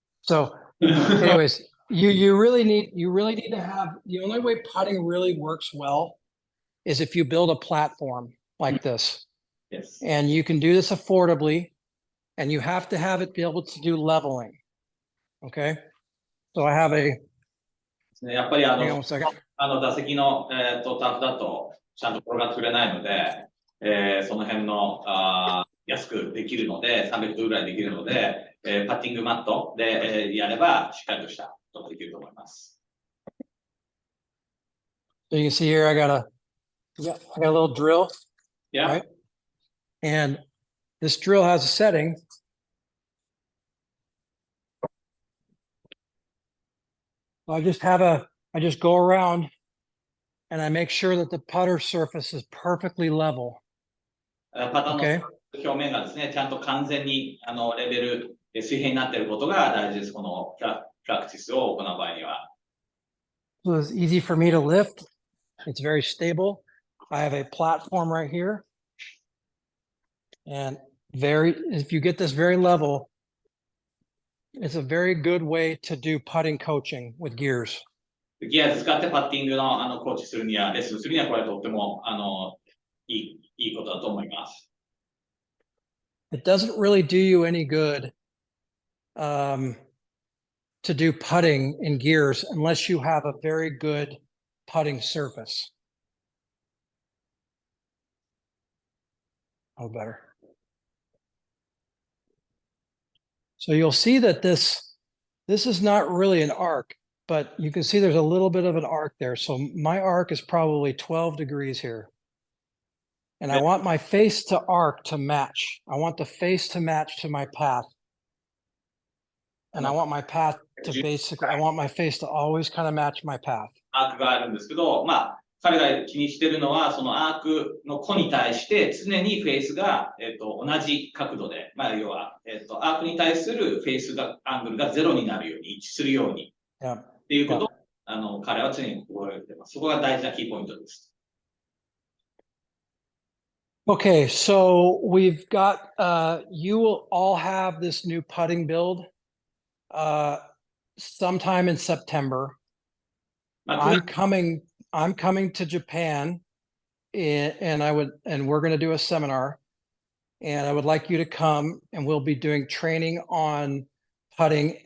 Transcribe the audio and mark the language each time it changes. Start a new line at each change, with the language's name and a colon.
English: So anyways, you really need to have, the only way putting really works well is if you build a platform like this. Yes. And you can do this affordably, and you have to have it be able to do leveling. Okay. So I have a,
Japanese: やっぱり
English: hang on one second.
Japanese: 打席の、タフだとちゃんと転がってくれないので、その辺の安くできるので、300ドルぐらいできるので、パッティングマットで、やればしっかりとしたことできると思います。
English: So you can see here, I got a little drill, Yeah. right? And this drill has a setting. I just go around and I make sure that the putter surface is perfectly level.
Japanese: パターン
English: Okay.
Japanese: の表面がですね、ちゃんと完全にレベル、水平になっていることが大事です。このプラクティスを行う場合には。
English: So it's easy for me to lift. It's very stable. I have a platform right here. And if you get this very level, it's a very good way to do putting coaching with GEARS.
Japanese: ギア使ってパッティングのコーチするには、レッスンするにはこれとってもいいことだと思います。
English: It doesn't really do you any good to do putting in GEARS unless you have a very good putting surface. Oh, better. So you'll see that this is not really an arc, but you can see there's a little bit of an arc there. So my arc is probably 12 degrees here. And I want my face to arc to match. I want the face to match to my path. And I want my path to I want my face to always kind of match my path.
Japanese: アークがあるんですけど、まあ、彼が気にしてるのは、そのアークの弧に対して常にフェースが、同じ角度で、まあ、要は、アークに対するフェースが、アングルがゼロになるように、一致するように、っていうことを、彼は常に心がけています。そこが大事なキーポイントです。
English: Okay, so we've got, you will all have this new putting build sometime in September.
Japanese: まあ、
English: I'm coming to Japan and we're going to do a seminar and I would like you to come and we'll be doing training on putting.